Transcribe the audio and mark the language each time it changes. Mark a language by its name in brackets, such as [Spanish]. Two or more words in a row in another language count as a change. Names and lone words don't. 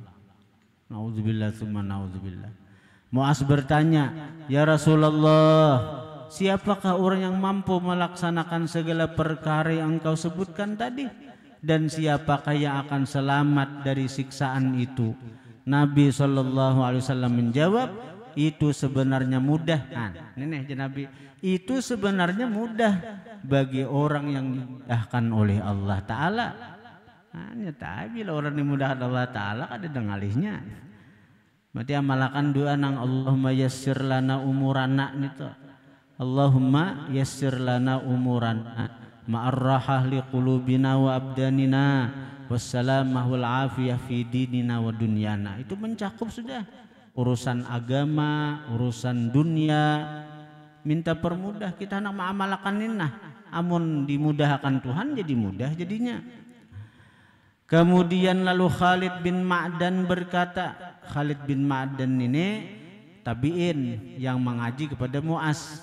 [Arabic] نعوذ بالله ثم نعوذ بالله. [Indonesian] Mu'adz bertanya, "Ya Rasulullah, siapakah orang yang mampu melaksanakan segala perkara yang engkau sebutkan tadi? Dan siapakah yang akan selamat dari siksaan itu?" Nabi SAW menjawab, "Itu sebenarnya mudah." Ini Nabi, itu sebenarnya mudah bagi orang yang dimudahkan oleh Allah Ta'ala. Tapi orang dimudahkan Allah Ta'ala ada dengalihnya. [Banjar] Berarti amalakan doa nang [Arabic] اللهم يسر لنا أمورنا [Banjar] itu. [Arabic] اللهم يسر لنا أمورنا مع الراحة لقلوبنا وأبداننا والسلامة والعافية في ديننا ودنيانا. [Banjar] Itu mencakup sudah urusan agama, urusan dunia. Minta permudah, kita nak mengamalkan ini. Amun dimudahkan Tuhan jadi mudah jadinya. [Indonesian] Kemudian lalu Khalid bin Ma'dan berkata, Khalid bin Ma'dan ini tabi'in yang mengaji kepada Mu'adz.